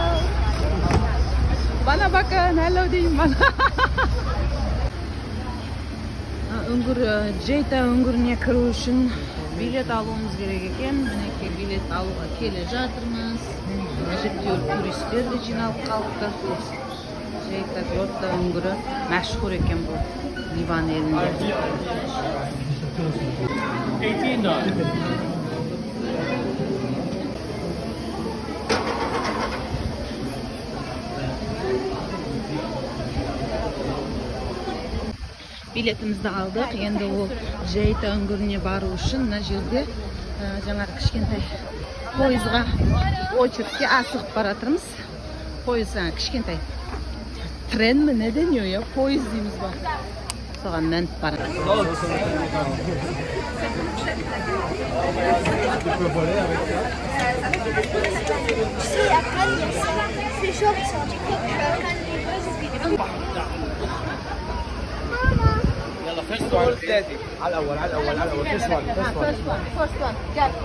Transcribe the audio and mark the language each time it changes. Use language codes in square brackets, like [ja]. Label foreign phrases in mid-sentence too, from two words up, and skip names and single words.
[tr] Bana bakın, hello deyin bana. [kk] Джейта үңгіріне кіру үшін билет алуымыз керек екен. Мінекей билет алуға келе жатырмыз. Әжептәуір туристер де жиналып қалыпты. Джейта Гротта үңгірі мәшһүр екен бұл Ливан елінде. [tr] Biletimizi aldık. [kk] Енді ол Джейта үңгіріне бару үшін мына жерде жаңағы кішкентай пойызға очередке асығып баратырмыз. Пойыз кішкентай [tr] трен mi ne deniyor ya? [kk] Пойыз дейміз ба? Соған мініп барамыз. [en] First one, steady. [ar] على الأول [en] first one. First one. Gel.